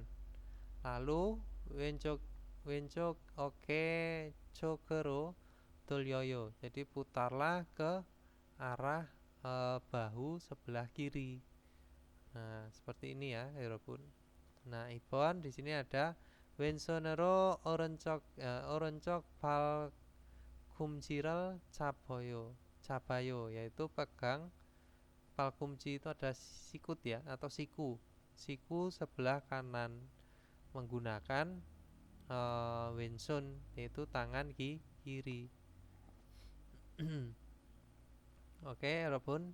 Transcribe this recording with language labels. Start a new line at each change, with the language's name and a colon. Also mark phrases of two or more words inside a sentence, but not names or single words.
Korean: Lalu 왼쪽 어깨 쪽으로 돌려요.
Indonesian: Jadi putarlah ke arah bahu sebelah kiri. Nah, seperti ini ya, Robun. Nah, Ibon di sini ada
Korean: 왼손으로 오른쪽 팔꿈치를 잡아요
Indonesian: yaitu pegang palkumci itu ada sikut ya atau siku sebelah kanan menggunakan wenson yaitu tangan kiri. Oke, Robun.